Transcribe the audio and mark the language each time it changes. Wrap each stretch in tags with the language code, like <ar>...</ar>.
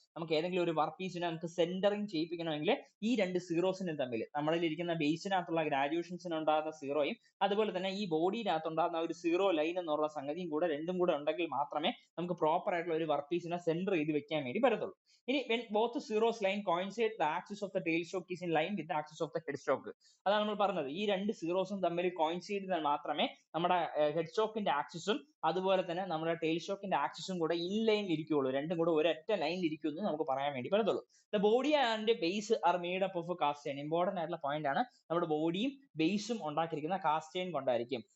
<ml>നമുക്ക് ഏതെങ്കിലും ഒരു വർക്ക് പീസിനെ നമുക്ക് സെന്ററിങ് ചെയ്യിപ്പിക്കണമെങ്കിൽ ഈ രണ്ട് സീറോസിനും തമ്മിൽ നമ്മളിൽ ഇരിക്കുന്ന ബേസിനകത്തുള്ള ഗ്രാജുവേഷൻസിന് ഉണ്ടാകുന്ന സീറോയും അതുപോലെ തന്നെ ഈ ബോഡിയിനകത്ത് ഉണ്ടാകുന്ന ഒരു സീറോ ലൈൻ എന്നുള്ള സംഗതിയും കൂടെ രണ്ടും കൂടെ ഉണ്ടെങ്കിൽ മാത്രമേ നമുക്ക് പ്രോപ്പർ ആയിട്ടുള്ള ഒരു വർക്ക് പീസിനെ സെന്റർ ചെയ്ത് വെക്കാൻ വേണ്ടി പറ്റത്തുള്ളൂ. ഇനി</ml> <en>when both zeros line coincide, the axis of the tail shock is in line with the axis of the head shock.</en> <ml>അതാണ് നമ്മൾ പറഞ്ഞത്, ഈ രണ്ട് സീറോസും തമ്മിൽ കോയിൻസൈഡ് ചെയ്താൽ മാത്രമേ നമ്മുടെ ഹെഡ് സ്റ്റോക്കിന്റെ ആക്സിസും അതുപോലെ തന്നെ നമ്മുടെ ടെയിൽ സ്റ്റോക്കിന്റെ ആക്സിസും കൂടെ ഇൻ ലൈനിൽ ഇരിക്കുകയുള്ളൂ, രണ്ടും കൂടെ ഒരൊറ്റ ലൈനിൽ ഇരിക്കുമെന്ന് നമുക്ക് പറയാൻ വേണ്ടി പറ്റത്തുള്ളൂ.</ml> <en>The body and base are made up of cast iron.</en> <ml>Important ആയിട്ടുള്ള പോയിന്റ് ആണ്, നമ്മുടെ ബോഡിയും ബേസും ഉണ്ടാക്കിയിരിക്കുന്ന കാസ്റ്റ് അയൺ കൊണ്ടായിരിക്കും.</ml>